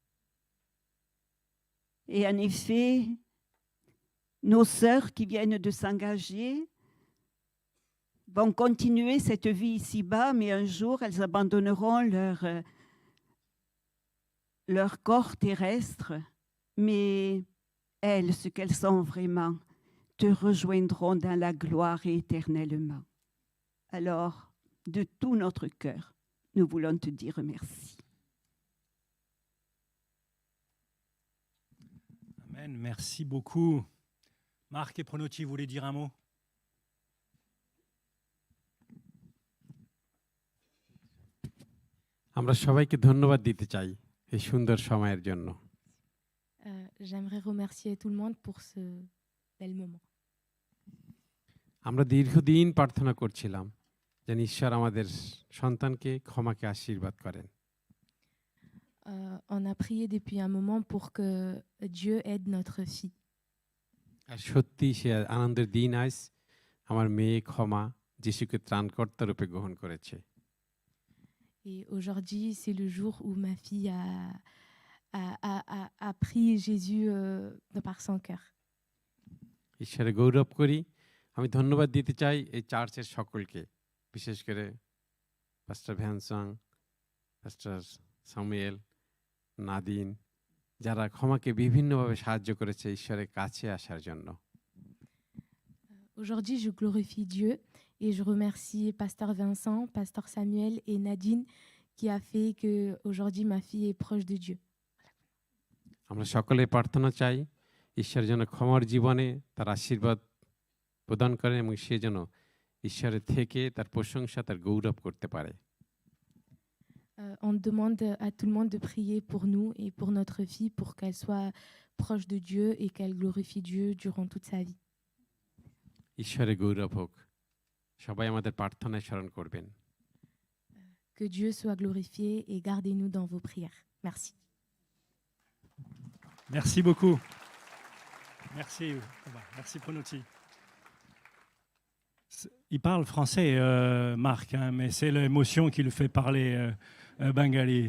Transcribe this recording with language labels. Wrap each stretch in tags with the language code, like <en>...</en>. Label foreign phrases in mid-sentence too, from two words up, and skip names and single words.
<fr>Et en effet, nos sœurs qui viennent de s'engager vont continuer cette vie ici-bas, mais un jour, elles abandonneront leur corps terrestre, mais elles, ce qu'elles sont vraiment, te rejoindront dans la gloire et éternellement. Alors, de tout notre cœur, nous voulons te dire merci. Amen, merci beaucoup. Marc et Pronoti, vous voulez dire un mot?</fr> <bn>আমরা সবাইকে ধন্যবাদ দিতে চাই এই সুন্দর সময়ের জন্য।</bn> <fr>J'aimerais remercier tout le monde pour ce bel moment.</fr> <bn>আমরা দীর্ঘদিন প্রার্থনা করছিলাম যেন ঈশ্বর আমাদের সন্তানকে ক্ষমাকে আশীর্বাদ করেন।</bn> <fr>On a prié depuis un moment pour que Dieu aide notre fille.</fr> <bn>আর সত্যি সে আনন্দের দিন আজ আমার মেয়ে ক্ষমা যিশুকে ত্রাণকর্তা রূপে গ্রহণ করেছে।</bn> <fr>Et aujourd'hui, c'est le jour où ma fille a pris Jésus par son cœur.</fr> <bn>ঈশ্বরের গৌরব করি। আমি ধন্যবাদ দিতে চাই এই চার্চের সকলকে, বিশেষ করে পাস্টার ভ্যানসং, পাস্টার সামুয়েল, নাদিন, যারা ক্ষমাকে বিভিন্নভাবে সাহায্য করেছে ঈশ্বরের কাছে আসার জন্য।</bn> <fr>Aujourd'hui, je glorifie Dieu et je remercie Pasteur Vincent, Pasteur Samuel et Nadine qui a fait que aujourd'hui ma fille est proche de Dieu.</fr> <bn>আমরা সকলে প্রার্থনা চাই ঈশ্বর যেন ক্ষমার জীবনে তার আশীর্বাদ প্রদান করেন এবং সে যেন ঈশ্বরের থেকে তার প্রশংসা, তার গৌরব করতে পারে।</bn> <fr>On demande à tout le monde de prier pour nous et pour notre fille pour qu'elle soit proche de Dieu et qu'elle glorifie Dieu durant toute sa vie.</fr> <bn>ঈশ্বরের গৌরব হোক। সবাই আমাদের প্রার্থনায় স্মরণ করবেন।</bn> <fr>Que Dieu soit glorifié et gardez-nous dans vos prières. Merci. Merci beaucoup. Merci, merci Pronoti. Il parle français, Marc, hein, mais c'est l'émotion qui le fait parler bengali.</fr>